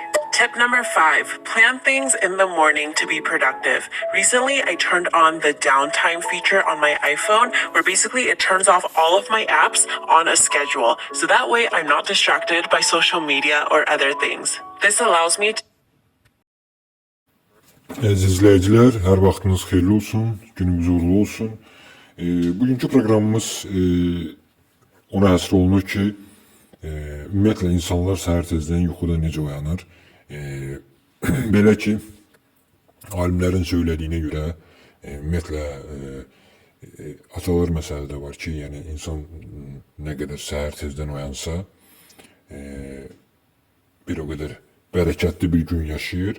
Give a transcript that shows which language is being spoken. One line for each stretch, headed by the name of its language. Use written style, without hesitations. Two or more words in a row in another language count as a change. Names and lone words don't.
English: Tip number 5, plan things in the morning to be productive. Recently, I turned on the downtime feature on my iPhone, where basically it turns off all of my apps on a schedule. So that way I'm not distracted by social media or other things. This allows me to
Azerbaijani: Əziz izləyicilər, hər vaxtınız xeyirli olsun, günümüz uğurlu olsun. Bugünkü proqramımız ona həsr olunur ki, ümumiyyətlə insanlar səhər tezdən yuxuda necə oyanır? Belə ki, alimlərin söylədiyinə görə, ümumiyyətlə atalar məsələ də var ki, yəni insan nə qədər səhər tezdən oyansa, bir o qədər bərəkətli bir gün yaşayır.